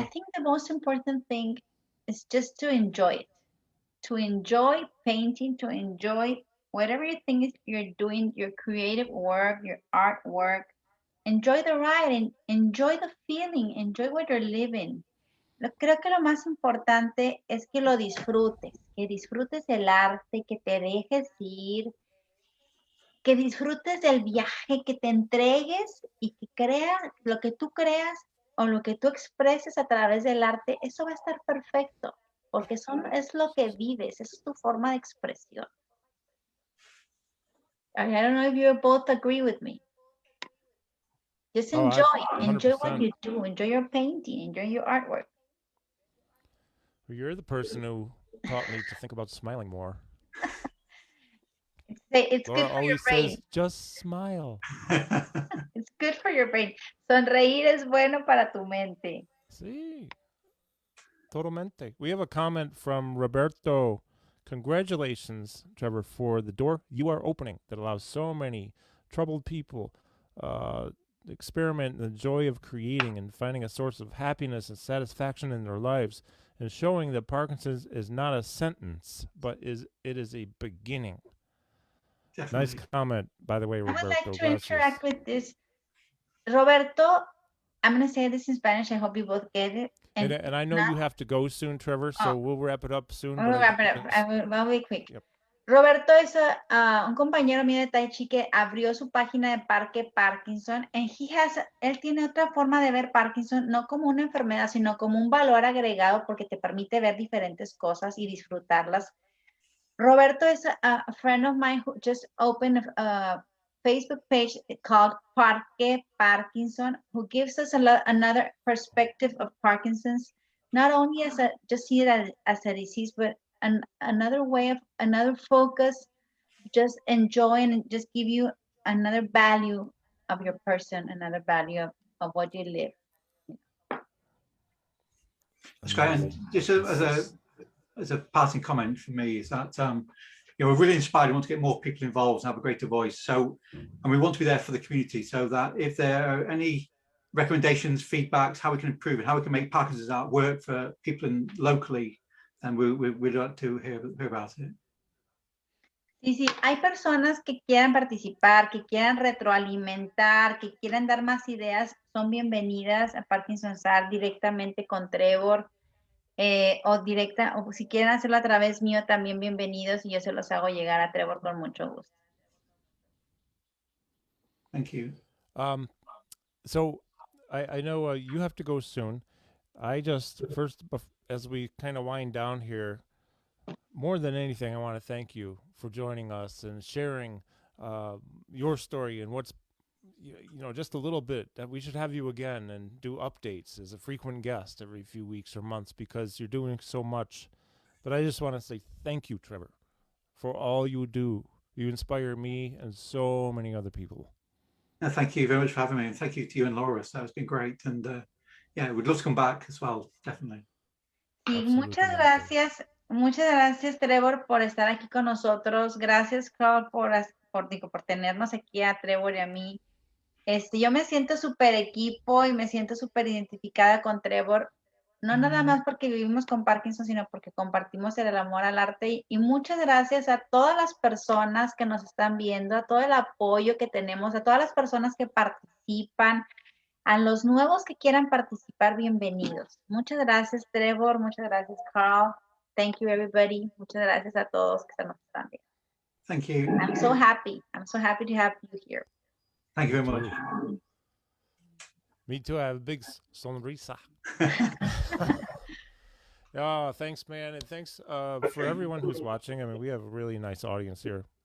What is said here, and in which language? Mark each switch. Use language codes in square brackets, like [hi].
[en] I think the most important thing is just to enjoy it. To enjoy painting, to enjoy whatever you think you're doing, your creative work, your artwork. Enjoy the ride, and enjoy the feeling, enjoy what you're living. [es] Creo que lo más importante es que lo disfrutes, que disfrutes el arte, que te dejes ir, que disfrutes del viaje, que te entregues y que creas lo que tú creas o lo que tú expreses a través del arte, eso va a estar perfecto, porque es lo que vives, es tu forma de expresión. [en] I don't know if you both agree with me. Just enjoy what you do, enjoy your painting, enjoy your artwork. Well, you're the person who taught me to think about smiling more. It's Laura good for your brain. says, just smile. It's good for your brain. [es] Sonreír es bueno para tu mente. Sí. Totalmente. [en] We have a comment from Roberto. Congratulations, Trevor, for the door you are opening that allows so many troubled people experiment in the joy of creating and finding a source of happiness and satisfaction in their lives, and showing that Parkinson's is not a sentence, but it is a beginning. Definitely. Nice comment, by the way, Roberto. I would like to interact with this. Roberto, I'm going to say this in Spanish. I hope you both get it. And I know you have to go soon, Trevor, so we'll wrap it up soon. We'll wrap it up. I'll be quick. Yep. [es] Roberto es un compañero mío de Tai Chi que abrió su página de Parque Parkinson, and él tiene otra forma de ver Parkinson, no como una enfermedad, sino como un valor agregado, porque te permite ver diferentes cosas y disfrutarlas. [en] Roberto is a friend of mine who just opened a Facebook page called Parque Parkinson, who gives us another perspective of Parkinson's, not only just see it as a disease, but another way of another focus, just enjoy and just give you another value of your person, another value of what you live. That's great. And just as a passing comment from me is that we're really inspired. We want to get more people involved and have a greater voice. So, and we want to be there for the community, so that if there are any recommendations, feedbacks, how we can improve it, how we can make Parkinson's art work for people locally, and we'd like to hear about it. [es] Sí, hay personas que quieran participar, que quieran retroalimentar, que quieran dar más ideas, son bienvenidas a Parkinson's Art directamente con Trevor, o si quieren hacerlo a través mío, también bienvenidos, y yo se los hago llegar a Trevor con mucho gusto. [en] Thank you. So I know you have to go soon. I just first, as we kind of wind down here, more than anything, I want to thank you for joining us and sharing your story and what's, just a little bit. That we should have you again and do updates as a frequent guest every few weeks or months, because you're doing so much. But I just want to say thank you, Trevor, for all you do. You inspire me and so many other people. No, thank you very much for having me, and thank you to you and Laura. So it's been great, and we'd love to come back as well, definitely. [es] Sí, muchas gracias, Trevor, por estar aquí con nosotros. Gracias, Carl, por tenernos aquí a Trevor y a mí. Yo me siento súper equipo y me siento súper identificada con Trevor, no nada más porque vivimos con Parkinson, sino porque compartimos el amor al arte. Y muchas gracias a todas las personas que nos están viendo, a todo el apoyo que tenemos, a todas las personas que participan, a los nuevos que quieran participar, bienvenidos. Muchas gracias, Trevor. Muchas gracias, Carl. [en] Thank you, everybody. [es] Muchas gracias a todos que nos están viendo. [en] Thank you. I'm so happy to have you here. Thank you very much. Me too. I have a big sonrisa. Oh, thanks, man, and thanks for everyone who's watching. I mean, we have a really nice audience here.